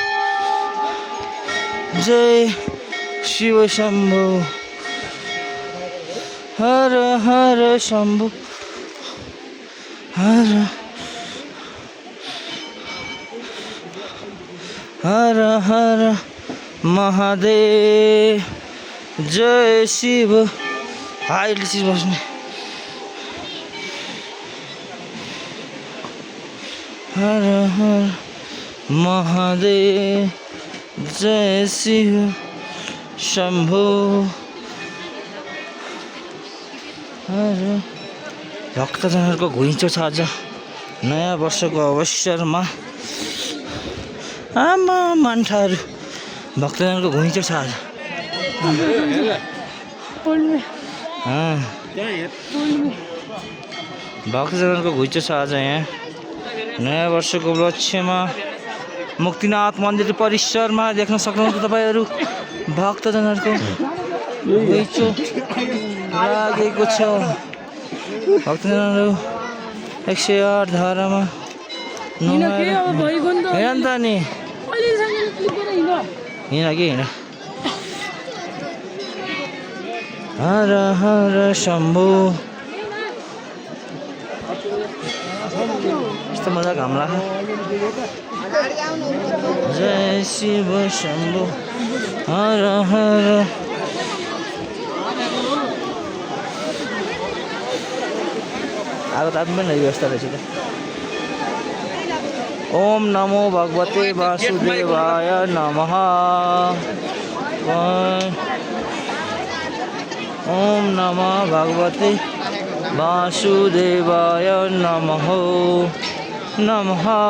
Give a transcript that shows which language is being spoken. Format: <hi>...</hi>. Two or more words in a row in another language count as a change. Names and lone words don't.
<ne>जय शिव शंभो हर हर शंभो हर हर हर महादेव जय शिव अहिले चिज बस्ने हर हर महादेव जय शिव शंभो हर भक्तजनहरूको घुइँचो छ आज नयाँ वर्षको अवसरमा आमा मान्छेहरू भक्तजनको घुइँचो छ आज भक्तजनको घुइँचो छ आज यहाँ नयाँ वर्षको उपलक्ष्यमा मुक्तिनाथ मन्दिर परिसरमा देख्न सक्नुहुन्छ तपाईँहरू भक्तजनहरूको घुइँचो लागेको छ भक्तजनहरू 108 धारामा हेर त नि हिँड कि हिँड हर हर शम्भो यस्तो मजा घाम लाग्छ जय शिव शम्भो हर हर आगो ताप्नु पनि व्यवस्था रहेछ त</ne> <sa>ओम नमो भगवते वासुदेवाय नमः ओम नमः भगवते वासुदेवाय नमः नमः</sa>